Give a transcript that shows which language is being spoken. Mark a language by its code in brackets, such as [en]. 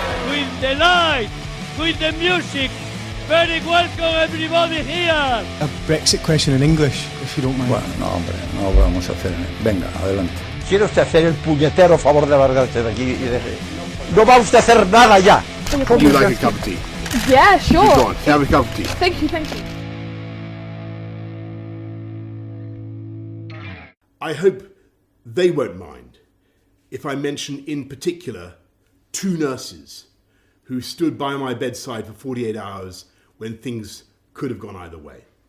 [en] With the light, with the music. Very welcome everybody here. A Brexit question in English, if you don't mind. [es] Bueno, no, hombre, no vamos a hacer. Venga, adelante. ¿Quiere usted hacer el puñetero favor de largarse de aquí y de... No va usted a hacer nada ya. [en] Would you like a cup of tea? Yeah, sure. Go on, have a cup of tea. Thank you, thank you. I hope they won't mind if I mention in particular 2 nurses who stood by my bedside for 48 hours when things could have gone either way.